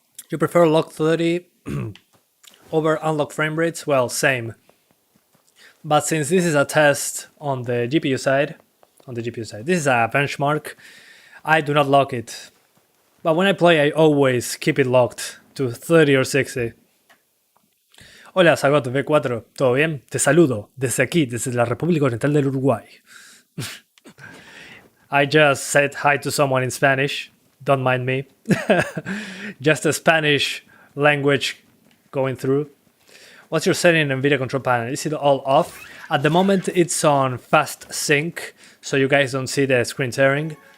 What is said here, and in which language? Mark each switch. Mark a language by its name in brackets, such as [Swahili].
[English] You prefer locked 30 over unlocked frame rates? Well, same. But since this is a test on the GPU side, this is a benchmark, I do not lock it. But when I play, I always keep it locked to 30 or 60. [Spanish] Hola, Sagoto V4, ¿todo bien? Te saludo desde aquí, desde la República Oriental del Uruguay. [English] I just said hi to someone in Spanish, don't mind me. Just a Spanish language going through. What's your setting in NVIDIA control panel? Is it all off? At the moment it's on fast sync, so you guys don't see the screen tearing.